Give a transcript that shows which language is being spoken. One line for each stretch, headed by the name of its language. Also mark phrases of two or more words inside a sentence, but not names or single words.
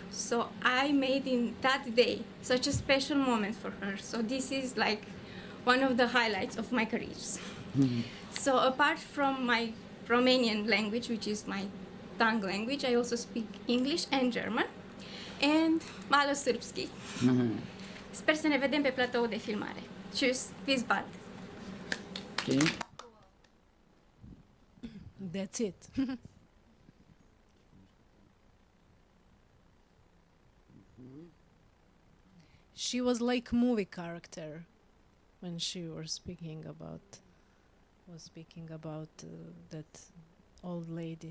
English: So I made in that day such a special moment for her. So this is like one of the highlights of my careers. So apart from my Romanian language, which is my tongue language, I also speak English and German and
Serbian: malo srpski.
Romanian: Sper să ne vedem pe platou de filmare.
German: Tschüss, bis bald.
English: Okay. That's it. She was like movie character when she was speaking about that old lady.